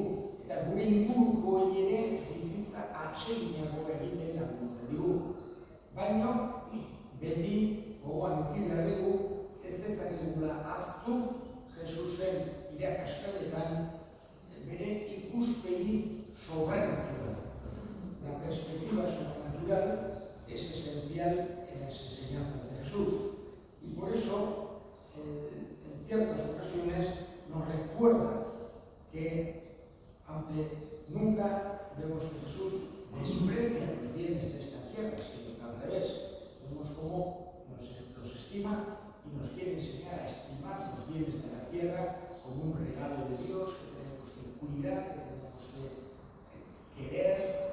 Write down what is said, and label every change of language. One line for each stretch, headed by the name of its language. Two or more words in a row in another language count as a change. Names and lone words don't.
Basque: Eta gure ingurukoei ere bizitza atseginago egiten laguntzen digu. Baina beti gogoan eduki behar dugu ez dezakegula ahaztu Jesusen irakaspenetan bere ikuspegi sobrenatural.
Spanish: La perspectiva sobrenatural es esencial en las enseñanzas de Jesús. Y por eso, en ciertas ocasiones, nos recuerda que, aunque nunca vemos que Jesús desprecia los bienes de esta tierra, sino que al revés, vemos cómo los estima y nos quiere enseñar a estimar los bienes de la tierra como un regalo de Dios que tenemos que cuidar, que tenemos que querer.